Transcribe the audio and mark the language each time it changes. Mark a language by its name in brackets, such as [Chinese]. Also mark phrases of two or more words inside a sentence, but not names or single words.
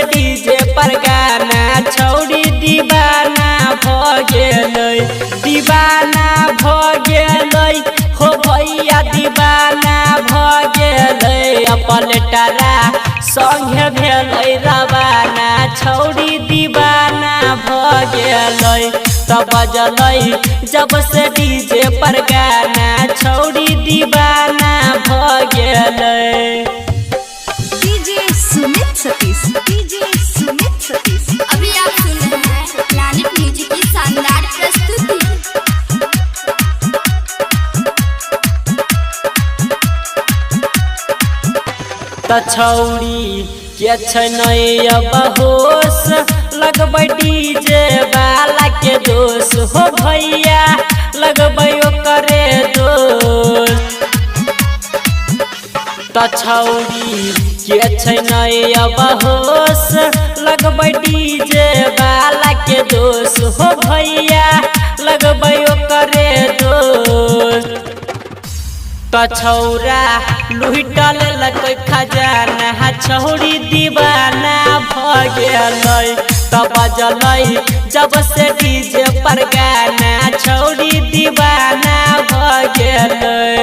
[Angika] डीजे पर गाना छौड़ी दीवाना भगेलै दीवाना भगेलै हो भैया दीवाना भगेलै अपन टरा संगे भेलै रवाना छौड़ी दीवाना भगेलै तो बजलै जब से डीजे पर गाना छौड़ी दीवाना भगेलै। [Hindi] डीजे सुमित सतीश अभी आप सुन रहे हैं प्लैनेट म्यूजिक की शानदार प्रस्तुति। [Angika] तो छौड़ी के छै नै बहोश लगबै डीजे वाला के दोष हो भैया लगबै ओकरे दोष तो छौड़ी के छै नै बहोश लगबै डीजे वाला के दोष हो भैया लगबै ओकरे दोष तो छौरा लुटल लकै खजाना छौड़ी दीवाना भगेलै तो बजलै जब से डीजे पर गाना छौड़ी दीवाना भगेलै।